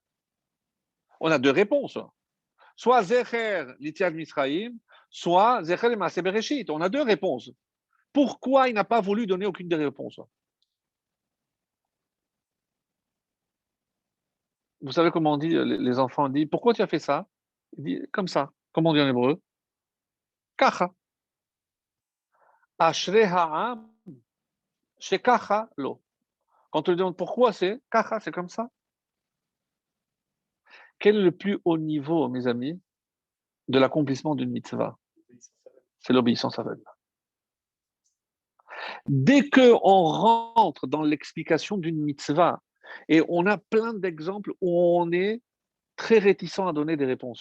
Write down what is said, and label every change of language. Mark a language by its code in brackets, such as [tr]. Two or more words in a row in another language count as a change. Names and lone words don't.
[fr] On a deux réponses. Soit [he] זכר ליציאת מצרים, [fr] soit [he] זכר מעשה בראשית. [fr] On a deux réponses. Pourquoi il n'a pas voulu donner aucune des réponses? Vous savez comment on dit, les enfants disent, pourquoi tu as fait ça? Il dit, comme ça. Comment on dit en hébreu? Kacha. [he] אשרי העם שככה לו. [fr] Quand on lui demande pourquoi c'est kacha, c'est comme ça. Quel est le plus haut niveau, mes amis, de l'accomplissement d'une mitzvah? C'est l'obéissance aveugle. Dès qu'on rentre dans l'explication d'une mitzvah, et on a plein d'exemples où on est très réticent à donner des réponses.